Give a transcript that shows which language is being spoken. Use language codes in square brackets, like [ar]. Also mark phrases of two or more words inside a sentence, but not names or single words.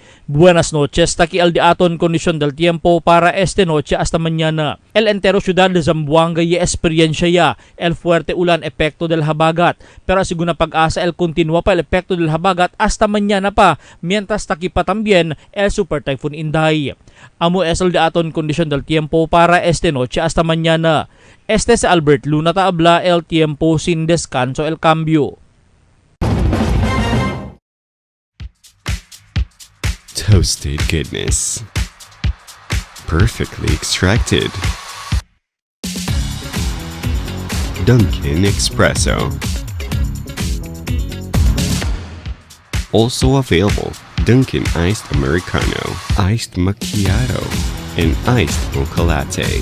[cbk] Buenas noches, taki al diaton kondisyon del tiempo para esta noche hasta mañana. El entero ciudad de Zamboanga y experiencia ya el fuerte ulan epekto del habagat. Pero según pag-asa el continúa pa el epekto del habagat hasta mañana pa, mientras taki pa también el super typhoon Inday. Amo es el diaton kondisyon del tiempo para esta noche hasta mañana. Este es Albert Luna Taabla, el tiempo sin descanso el cambio. [en] Toasted goodness. Perfectly extracted. Dunkin' Espresso. Also available, Dunkin' Iced Americano, Iced Macchiato, and Iced Mocha Latte.